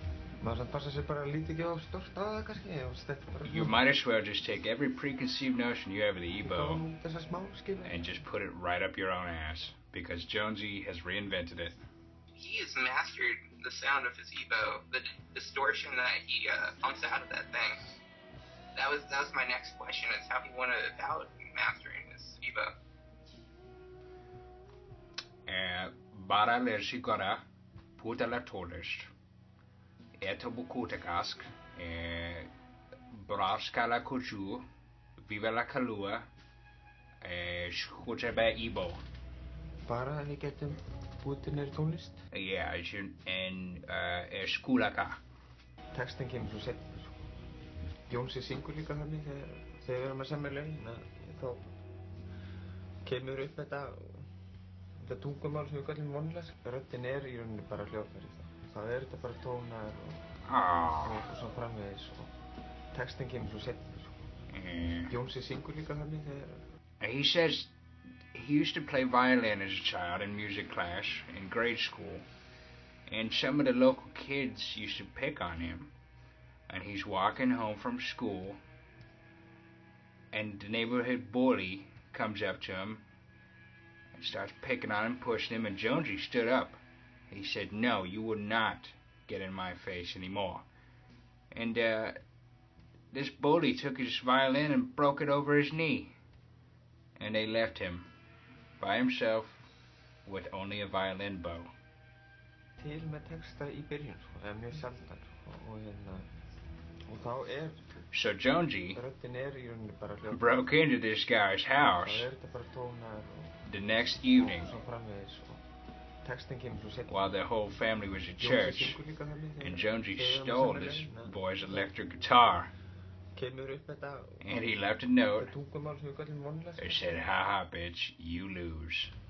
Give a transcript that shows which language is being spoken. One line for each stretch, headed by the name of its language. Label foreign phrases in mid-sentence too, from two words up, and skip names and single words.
English: You might as well just take every preconceived notion you have of the EBO and just put it right up your own ass, because Jonesy has reinvented it. He has mastered the sound of his EBO, the distortion that he pumps out of that thing. That was my next question, is how he went about mastering this EBO. Bara lezigara Puddles. Etobukutakask. Braskala kuju. Viva la kalua. Skutaba EBO.
Icelandic: Bara að við getum búið til meiri tónlist? Yeah, en skúlaka. Textin kemur svo sett. Jónsi syngur líka þannig þegar við erum að semja lögin, þá kemur upp þetta tungumál sem við kallum vonlesing. Röddin í rauninni bara hljóðfæri. Það þetta bara tónar og svo framvegis, og textin kemur svo seinna. Jónsi syngur líka þannig þegar...
English: He says he used to play violin as a child in music class in grade school, and some of the local kids used to pick on him. And he's walking home from school, and the neighborhood bully comes up to him and starts picking on him, pushing him, and Jonesy stood up. He said, "No, you will not get in my face anymore." And this bully took his violin and broke it over his knee, and they left him by himself with only a violin bow.
Icelandic: Til með texta í byrjun, mjög sjaldan, og
English: so Jonesy broke into this guy's house the next evening while their whole family was at church, and Jonesy stole this boy's electric guitar, and he left a note that said, "Haha, bitch, you lose."